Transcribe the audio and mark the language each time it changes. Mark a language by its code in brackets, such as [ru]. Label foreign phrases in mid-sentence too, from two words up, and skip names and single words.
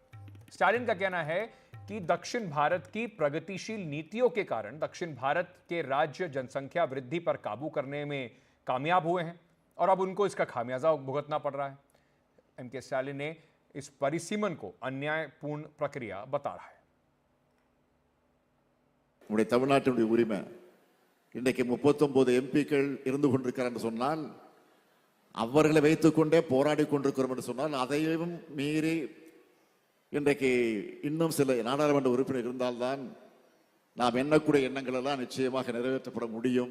[hi] स्टालिन का कहना है कि दक्षिण भारत की प्रगतिशील नीतियों के कारण दक्षिण भारत के राज्य जनसंख्या वृद्धि पर काबू करने में कामयाब हुए हैं और अब उनको इसका खामियाजा भुगतना पड़ रहा है। एमके स्टालिन ने इस परिसीमन को अन्यायपूर्ण प्रक्रिया बता रहा है। [ta] தமிழ்நாட்டினுடைய உரிமை இன்றைக்கு 39 எம்பிக்கள் இருந்து கொண்டிருக்கிறார் என்று சொன்னால், அவர்களை வைத்துக்கொண்டே போராடி கொண்டிருக்கிறோம் என்று சொன்னால், அதையும் மீறி இன்றைக்கு இன்னும் சில நாடாளுமன்ற உறுப்பினர் இருந்தால்தான் நாம் எண்ணக்கூடிய எண்ணங்கள் எல்லாம் நிச்சயமாக நிறைவேற்றப்பட முடியும்.